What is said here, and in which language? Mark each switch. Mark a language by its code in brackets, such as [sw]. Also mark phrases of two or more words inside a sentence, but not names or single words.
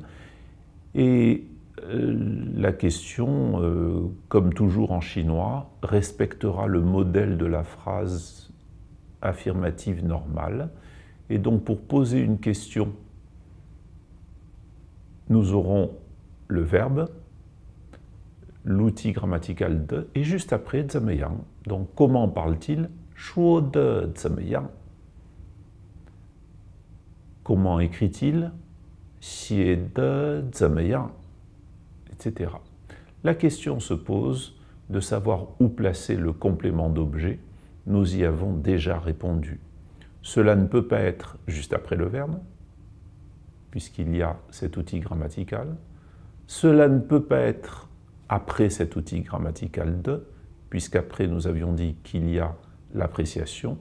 [fr] Et la question, comme toujours en chinois, respectera le modèle de la phrase affirmative normale. Et donc, pour poser une question, nous aurons le verbe, l'outil grammatical de, et juste après, [zh] 怎么样. [fr] Donc, comment parle-t-il? [zh] 说的怎么样. [fr] Comment écrit-il? [zh] 写的怎么样, [fr] etc. La question se pose de savoir où placer le complément d'objet. Nous y avons déjà répondu. Cela ne peut pas être juste après le verbe, puisqu'il y a cet outil grammatical. Cela ne peut pas être après cet outil grammatical de, puisqu'après nous avions dit qu'il y a l'appréciation.